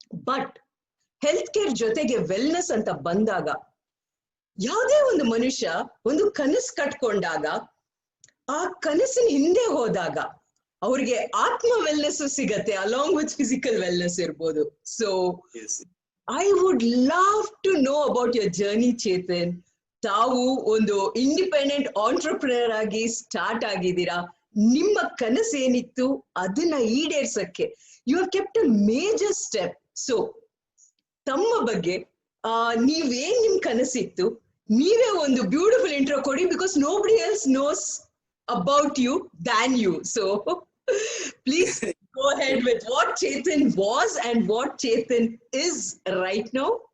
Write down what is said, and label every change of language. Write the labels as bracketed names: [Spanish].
[Kannada] But health care ಜೊತೆಗೆ wellness ಅಂತ ಬಂದಾಗ, ಯಾವುದೇ ಒಂದು ಮನುಷ್ಯ ಒಂದು ಕನಸು ಕಟ್ಕೊಂಡಾಗ, ಆ ಕನಸಿನ ಹಿಂದೆ ಹೋದಾಗ ಅವ್ರಿಗೆ ಆತ್ಮ ವೆಲ್ನೆಸ್ ಸಿಗತ್ತೆ, ಅಲಾಂಗ್ ವಿತ್ ಫಿಸಿಕಲ್ ವೆಲ್ನೆಸ್ ಇರ್ಬೋದು. [English] So I would love to know about your journey, Chetan. [Kannada] ತಾವು ಒಂದು ಇಂಡಿಪೆಂಡೆಂಟ್ ಆಂಟ್ರಪ್ರಿನರ್ ಆಗಿ ಸ್ಟಾರ್ಟ್ ಆಗಿದ್ದೀರಾ. ನಿಮ್ಮ ಕನಸು ಏನಿತ್ತು ಅದನ್ನ ಈಡೇರ್ಸಕ್ಕೆ [English] You have kept a major step. [Kannada] So ತಮ್ಮ ಬಗ್ಗೆ ನೀವೇನ್ ನಿಮ್ ಕನಸಿತ್ತು, ನೀವೇ ಒಂದು ಬ್ಯೂಟಿಫುಲ್ ಇಂಟ್ರೋ ಕೊಡಿ, [English] Because nobody else knows about you than you. So please go ahead with what Chetan was and what Chetan is right now.